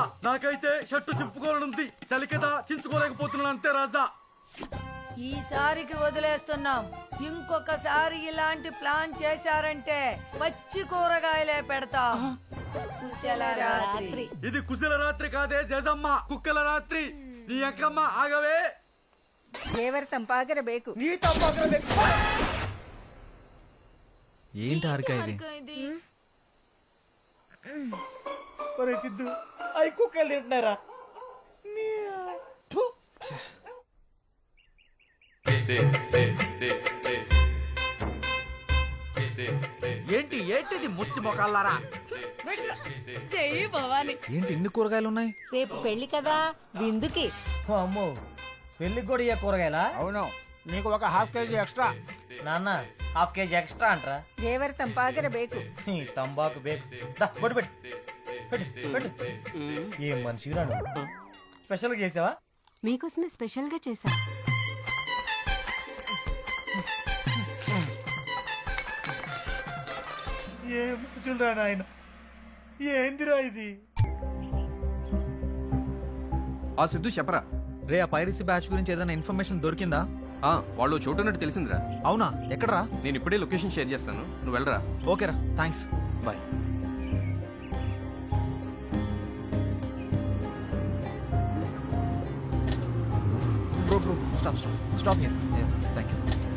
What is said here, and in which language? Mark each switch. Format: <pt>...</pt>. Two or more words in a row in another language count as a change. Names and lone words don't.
<te>నాకైతే షర్టు చింపుకోవాలనుంది, చలి కదా చించుకోలేకపోతున్నాను అంతే రాజా. ఈసారికి వదిలేస్తున్నాం. ఇంకొకసారి ఇలాంటి ప్లాన్ చేశారంటే పచ్చి కూరగాయలే పెడతాం. కుశల రాత్రి. ఇది కుశల రాత్రి కాదే జేజమ్మ, కుక్కల రాత్రి. నీ అక్కమ్మ ఆగవే.</te> <kn>ದೇವರ ತಂಪಾಗಿರಬೇಕು.</kn> <te>ఏంటి హారిక ఇది? ఒరే సిద్ధు, అవి కుక్కలు తింటున్నారా? ఏంటి ఏంటిది ముచ్చి మొకాలారా? చెయ్యి భవాని. ఏంటి ఇన్ని కూరగాయలు ఉన్నాయి? రేపు పెళ్లి కదా, విందుకి. అమ్మో, పెళ్లికి కూడా ఇయ్య కూరగాయలా? అవును, నీకు ఒక ½</te> <en>kg extra.</en> <te>నాన్న, ½</te> <en>kg extra</en> <te>అంటరా?</te> <kn>ದೇವರ ತಂಪಾಗಿರಬೇಕು. ತಂಬಾಕು ಬೇಕು.</kn> <te>ఏం మనిషి రాను. స్పెషల్ గా చేసావా? మీకోసమే స్పెషల్ గా చేశా. ఏం మనుషులరా నాయన, ఏందిరా ఇది? ఆ సిద్ధు చెప్పరా. రే, ఆ</te> <en>piracy batch</en> <te>గురించి ఏదైనా ఇన్ఫర్మేషన్ దొరికిందా? వాళ్ళు చోటు ఉన్నట్టు తెలిసిందిరా. అవునా, ఎక్కడరా? నేను ఇప్పుడే</te> <en>location share</en> <te>చేస్తాను, నువ్వు వెళ్ళరా. ఓకేరా, థ్యాంక్స్, బాయ్.</te> <en>Bro, stop here. Yeah, thank you.</en>